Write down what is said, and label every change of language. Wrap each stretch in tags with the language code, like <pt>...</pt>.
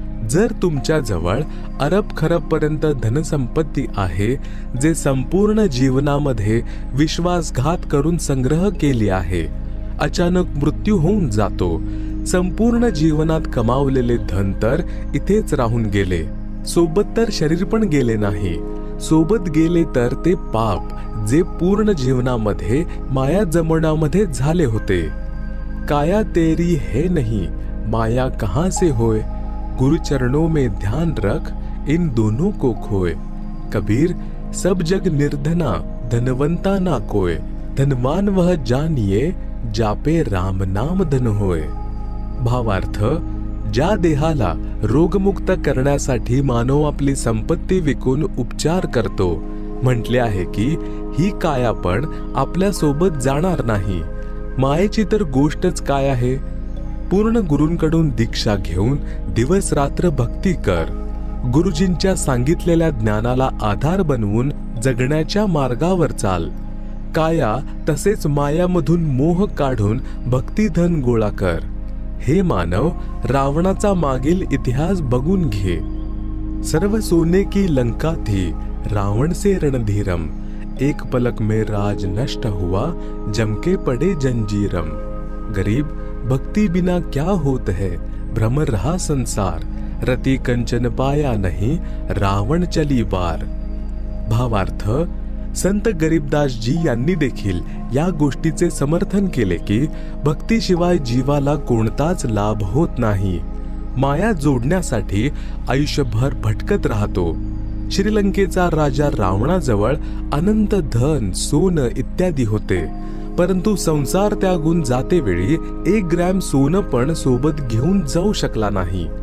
<mr>जर तुमच्या जवळ अरब खरब पर्यंत धनसंपत्ती आहे, जे संपूर्ण जीवनामध्ये विश्वासघात करून संग्रह केली आहे, अचानक मृत्यू होऊन जातो. संपूर्ण जीवनात कमावलेले धन तर इथेच राहून गेले. सोबत तर शरीर पण गेले नाही. सोबत गेले तर ते पाप जे पूर्ण जीवनामध्ये माया जमवण्यामध्ये झाले होते.</mr> <hi>काया तेरी है नहीं, माया कहां से होय, गुरु चरणों में ध्यान रख, इन दोनों को खोए. कबीर सब जग निर्धना, धनवंता ना कोय, धनवान वह जानिए, जापे राम नाम धन होय.</hi> <mr>भावार्थ, ज्या देहाला रोगमुक्त करण्यासाठी मानव आपली संपत्ती विकून उपचार करतो, म्हटले आहे की ही काया पण आपल्या सोबत जाणार नाही. मायेची तर गोष्टच काय आहे. पूर्ण गुरूंकडून दीक्षा घेऊन दिवस रात्र भक्ती कर. गुरुजींच्या सांगितलेल्या ज्ञानाला आधार बनवून जगण्याच्या मार्गावर चाल. काया तसेच मायामधून मोह काढून भक्तिधन गोळा कर. हे मानव, रावणाचा मागील इतिहास बघून घे.</mr> <hi>सर्व सोने की लंका थी, रावण से रणधीरम, एक पलक में राज नष्ट हुआ, जमके पड़े जंजीरम. गरीब, भक्ति बिना क्या होत है, भ्रम रहा संसार, रति कंचन पाया नहीं, रावण चली बार.</hi> <mr>भावार्थ, संत गरीबदासजी यांनी देखील या गोष्टीचे समर्थन केले की भक्तीशिवाय जीवाला कोणताच लाभ होत नाही. माया जोडण्यासाठी आयुष्यभर भटकत राहतो. श्रीलंकेचा राजा रावणाजवळ अनंत धन, सोनं इत्यादी होते, परंतु संसार त्यागून जातेवेळी 1 ग्रॅम सोनं पण सोबत घेऊन जाऊ शकला नाही.</mr>